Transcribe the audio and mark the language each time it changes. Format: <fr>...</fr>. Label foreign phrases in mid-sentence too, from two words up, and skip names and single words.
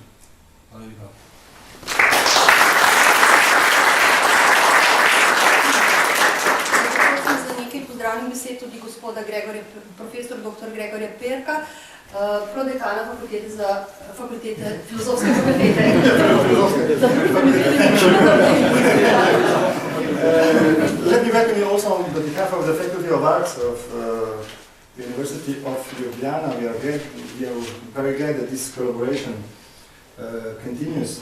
<sl>Hvala lepa. Za nekaj pozdravnih besed tudi gospoda profesor dr. Gregorja Perka, prodekana fakultete, filozofske fakultete.</sl> <en>Let me welcome you also on behalf of the Faculty of Arts of the University of Ljubljana. We are very glad that this collaboration continues.</en>